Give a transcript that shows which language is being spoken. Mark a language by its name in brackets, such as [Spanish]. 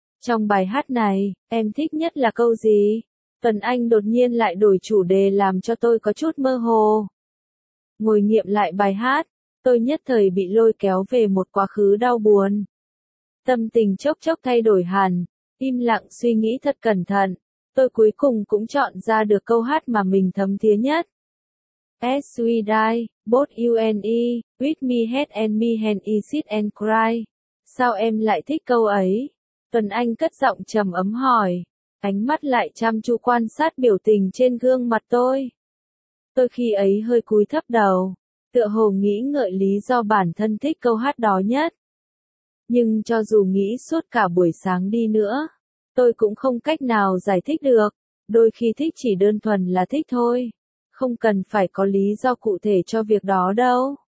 [Vietnamese] Trong bài hát này, em thích nhất là câu gì? Tuần Anh đột nhiên lại đổi chủ đề làm cho tôi có chút mơ hồ. Ngồi nghiệm lại bài hát, tôi nhất thời bị lôi kéo về một quá khứ đau buồn. Tâm tình chốc chốc thay đổi hẳn, im lặng suy nghĩ thật cẩn thận. Tôi cuối cùng cũng chọn ra được câu hát mà mình thấm thía nhất. [English] As we die, both you and me, with me head and me hand I sit and cry. [Vietnamese] Sao em lại thích câu ấy? Tuần Anh cất giọng trầm ấm hỏi. Ánh mắt lại chăm chú quan sát biểu tình trên gương mặt tôi. Tôi khi ấy hơi cúi thấp đầu, tựa hồ nghĩ ngợi lý do bản thân thích câu hát đó nhất. Nhưng cho dù nghĩ suốt cả buổi sáng đi nữa, tôi cũng không cách nào giải thích được, đôi khi thích chỉ đơn thuần là thích thôi, không cần phải có lý do cụ thể cho việc đó đâu.